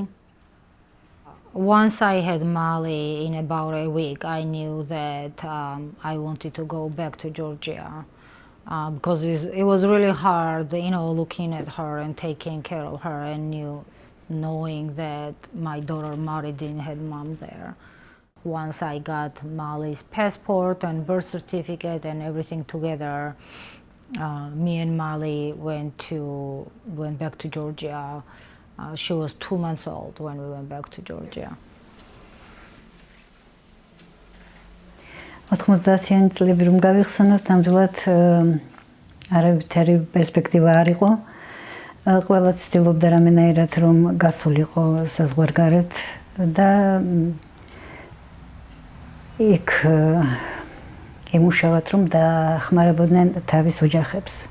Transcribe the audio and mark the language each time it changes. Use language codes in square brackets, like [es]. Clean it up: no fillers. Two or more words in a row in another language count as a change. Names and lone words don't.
[en] Once I had Mali in about a week, I knew that I wanted to go back to Georgia because it was really hard, looking at her and taking care of her and knowing that my daughter Mari didn't have mom there. Once I got Mali's passport and birth certificate and everything together, me and Mali went back to Georgia. She was 2 months old when we went back to Georgia. [ka] 90-იანი წლები რომ გავიხსენოთ, ნამდვილად არავითარი პერსპექტივა არ იყო. ყველა ცდილობდა რამენაირად რომ გასულიყო საზღვარგარეთ და იქ ემუშავათ რომ დაახმარებოდნენ თავის ოჯახებს.